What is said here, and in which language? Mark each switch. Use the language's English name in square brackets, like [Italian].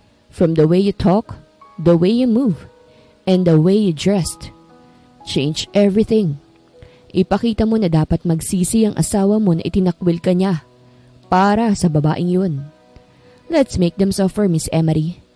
[English] From the way you talk, the way you move, and the way you dressed. Change everything. [Filipino] Ipakita mo na dapat magsisi ang asawa mo na itinakwil ka niya para sa babaeng yun. [English] Let's make them suffer, Miss Emery.